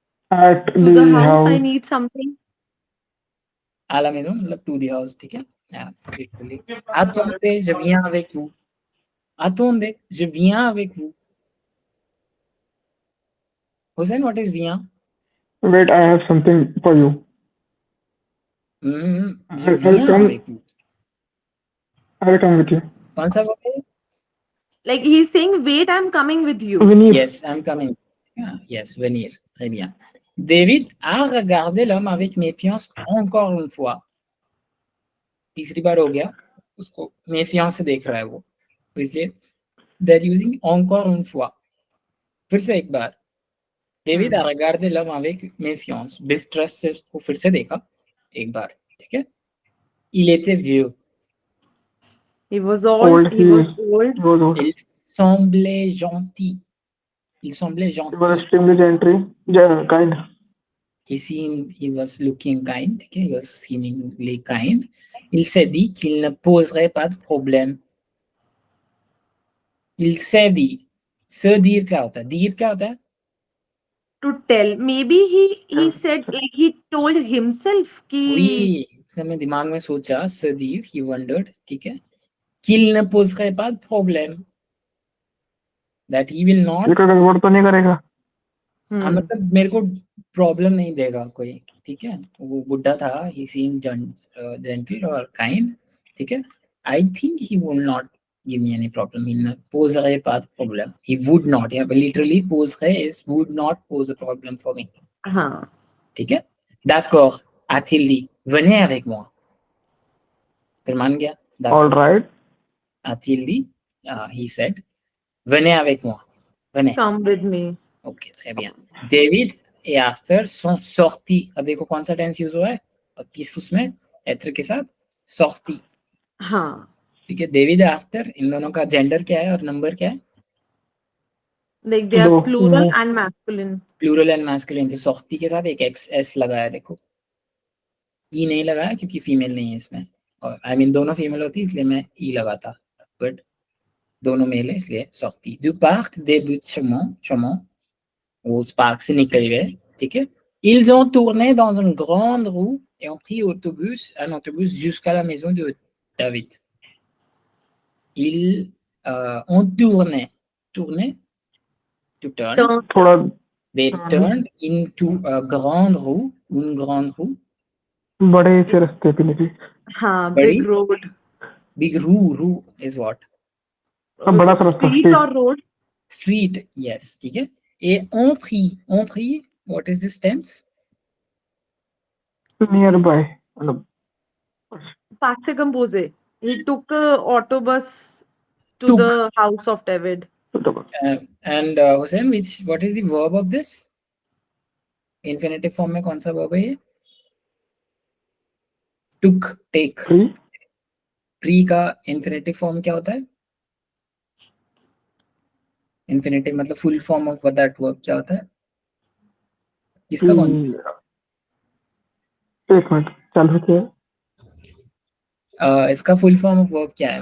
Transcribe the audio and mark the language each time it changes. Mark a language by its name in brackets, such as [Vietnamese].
[English] At To the the house, I house. need something. [French] À la maison, [Hindi] मतलब [English] to the house, [Hindi] ठीक है? [English] Yeah, literally. [French] Attendez, je viens avec vous. Attendez, je viens avec vous. [English] Hussein, what is viens? Wait, I have something for you. [French] Je [English] I'll [French] viens [English] come. [French] avec vous. [English] I'll come with you. [Hindi] कौन सा word है? [English] Like he's saying, wait, I'm coming with you. [French] Venir. [English] Yes, I'm coming. Yeah, yes, venir. [French] Très bien. David a regardé l'homme avec méfiance encore une fois. [Hindi] तीसरी बार हो गया. उसको méfiance से देख रहा है वो. तो इसलिए [English] they're using [French] encore une fois. [Hindi] फिर से एक बार. [French] David a regardé l'homme avec méfiance. [Hindi] Distrust से उसको फिर से देखा. एक बार. ठीक है? [French] Il était vieux. [English] He was old. He was old. He was old. [French] Il semblait gentil. Il semblait [English] He was [French] gentil. [English] extremely kind. He was looking kind. Okay? He was seemingly kind. [French] Il s'est dit qu'il ne poserait pas de problème. Il s'est dit. [Hindi] Se dire क्या होता है? Dire क्या होता है? [English] To tell. Maybe he said, like he told himself [Hindi] कि Oui, इसने मैं दिमाग में सोचा. [English] Se dire, he wondered. [Hindi] ठीक है? [French] Qu'il ne poserait pas de problème. [English] That he will not. [Hindi] ये कोई गड़बड़ तो नहीं करेगा. हाँ, मतलब मेरे को प्रॉब्लम नहीं देगा कोई. ठीक है? वो बुड्ढा था. [English] He seemed gentle or kind. [Hindi] ठीक है? [English] I think he will not give me any problem. [French] Il ne poserait pas de problème. [English] He would not. Yeah, literally, poserait is would not pose a problem for me. [Hindi] हाँ. ठीक है? [French] D'accord, a-t-il dit. Venez avec moi. [Hindi] फिर मान गया. [English] All right. [French] A-t-il dit. [English] He said. [French] Venez avec moi. Venez. [English] Come with me. [French] Ok, très bien. David et Arthur sont sortis. [Hindi] अब देखो कौन सा टेंस यूज हुआ है और किस उसमें être के साथ sorti. हाँ. ठीक है. डेविड आर्थर इन दोनों का जेंडर क्या है और नंबर क्या है? [English] Like they are [Hindi] दो. [English] plural and masculine. Plural and masculine. [Hindi] तो sorti के साथ एक एक्स एस लगाया. देखो ई नहीं लगाया क्योंकि फीमेल नहीं है इसमें. और आई मीन दोनों फीमेल होती इसलिए मैं ई लगाता. बट दोनों मेल है इसलिए sorti. [French] Du parc des Buttes-Chaumont. [Hindi] वो उस पार्क से निकल गए. ठीक है. [French] Ils ont tourné dans une grande roue et ont pris un autobus jusqu'à la maison de David. Ils ont tourné. Tourné? [English] To turn. [Hindi] थोड़ा [English] They turned into a grande roue. [French] Une grande roue. [Hindi] बड़े से रास्ते पे निकले. हाँ. Bड़ी? [English] Big road. Big roue. Roue is what? [Hindi] बड़ा सा रास्ता. [English] Street or road? Street. Yes. [Hindi] ठीक है. [French] Et ont pris. Ont pris. [English] What is this tense? Nearby. [Hindi] मतलब [English] Past se compose. He took a autobus to Took. the house of David. And Hussein, what is the verb of this? [Hindi] Infinitive form में कौन सा verb है ये? [English] Took, take. free. [Hindi] Pre का infinitive form क्या होता है? Infinitive मतलब [English] full form of that verb [Hindi] क्या होता है? किसका कौन? एक मिनट चालू किया. इसका [English] full form of verb [Hindi] क्या है?